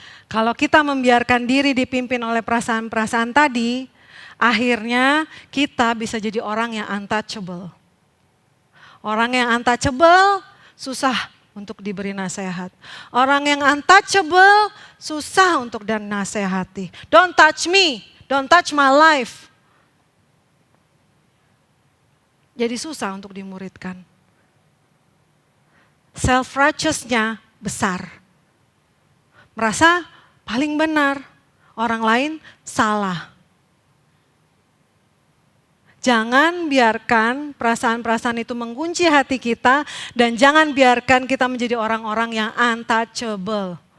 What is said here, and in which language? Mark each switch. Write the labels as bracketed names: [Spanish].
[Indonesian] Kalau kita membiarkan diri dipimpin oleh perasaan-perasaan tadi, Akhirnya kita bisa jadi orang yang untouchable. Orang yang untouchable susah untuk diberi nasihat. Orang yang untouchable susah untuk dinasehati. [English] Don't touch me, don't touch my life. [Indonesian] Jadi susah untuk dimuridkan. Self-righteousnya besar. Merasa paling benar, orang lain salah. Jangan biarkan perasaan-perasaan itu mengunci hati kita dan jangan biarkan kita menjadi orang-orang yang untouchable.